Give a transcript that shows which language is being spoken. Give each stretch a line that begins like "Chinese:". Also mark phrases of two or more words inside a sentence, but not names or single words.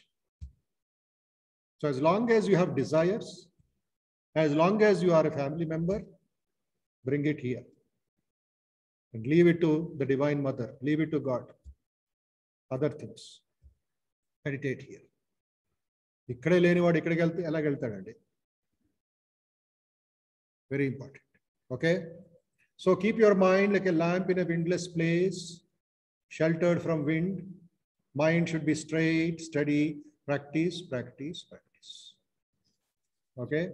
English: So as long as you have desires, as long as you are a family member, bring it here. And leave it to the Divine Mother, leave it to God. Other things. Meditate here.
Telugu: ఇక్కడే లేనివాడు ఇక్కడికి వెళ్తే ఎలా వెళ్తాడండి.
English: Very important. Okay? So keep your mind like a lamp in a windless place, sheltered from wind. Mind should be straight, steady. Practice, practice, practice. Okay?